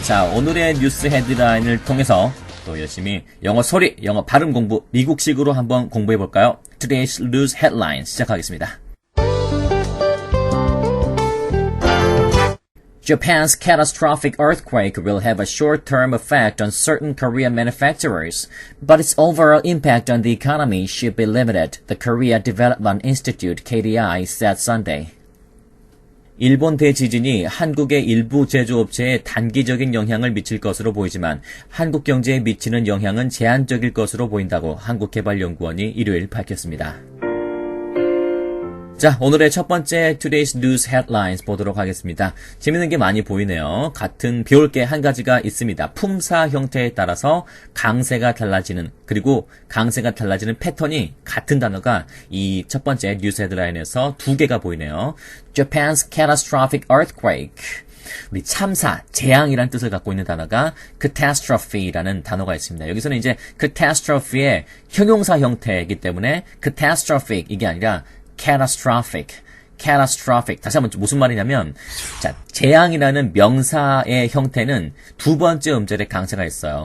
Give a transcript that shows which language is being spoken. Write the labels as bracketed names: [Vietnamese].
[Korean] 자, 오늘의 뉴스 헤드라인을 통해서 또 열심히 영어 소리, 영어 발음 공부, 미국식으로 한번 공부해볼까요? Today's News Headlines 시작하겠습니다. [English] Japan's catastrophic earthquake will have a short-term effect on certain Korean manufacturers, but its overall impact on the economy should be limited, the Korea Development Institute KDI said Sunday. [Korean] 일본 대지진이 한국의 일부 제조업체에 단기적인 영향을 미칠 것으로 보이지만 한국 경제에 미치는 영향은 제한적일 것으로 보인다고 한국개발연구원이 일요일 밝혔습니다. 자, 오늘의 첫 번째 Today's News Headlines 보도록 하겠습니다. 재밌는 게 많이 보이네요. 같은 배울 게 한 가지가 있습니다. 품사 형태에 따라서 강세가 달라지는, 그리고 강세가 달라지는 패턴이 같은 단어가 이 첫 번째 뉴스 헤드라인에서 두 개가 보이네요. [English] Japan's catastrophic earthquake. [Korean] 우리 참사, 재앙이란 뜻을 갖고 있는 단어가 catastrophe라는 단어가 있습니다. 여기서는 이제 catastrophe의 형용사 형태이기 때문에 catastrophic 이게 아니라 catastrophic. 다시 한번 무슨 말이냐면, 자, 재앙이라는 명사의 형태는 두 번째 음절에 강세가 있어요.